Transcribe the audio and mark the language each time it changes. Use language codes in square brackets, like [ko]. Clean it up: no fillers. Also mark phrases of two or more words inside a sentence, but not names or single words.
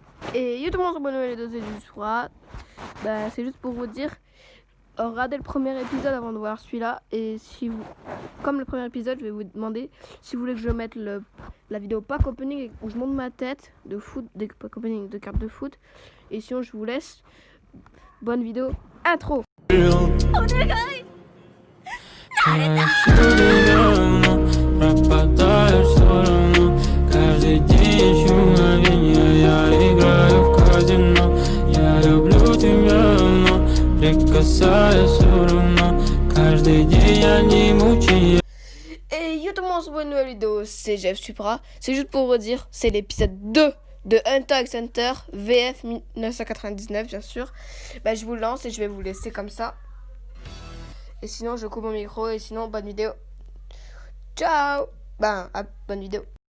[fr] Et yo tout le monde, c'est Bonne Vidéo, c'est du soir. Bah, c'est juste pour vous dire, regardez le premier épisode avant de voir celui-là. Et si vous, comme le premier épisode, je vais vous demander si vous voulez que je mette la vidéo [en] pack opening [fr] où je monte ma tête de foot, des [en] pack opening [fr] de cartes de foot. Et sinon, je vous laisse. Bonne vidéo, intro. [ru] Каждый день ищу мгновенья, я играю в казино. Я люблю тебя, но прикасаюсь все равно. Каждый день они мучают. [fr] Et yo tout le monde, c'est une nouvelle vidéo, c'est Jeff Supra. C'est juste pour vous dire, c'est l'épisode 2 de Hunter x Hunter VF 1999 bien sûr. Bah, je vous lance et je vais vous laisser comme ça. Et sinon je coupe mon micro et sinon bonne vidéo. Ciao. Bonne vidéo.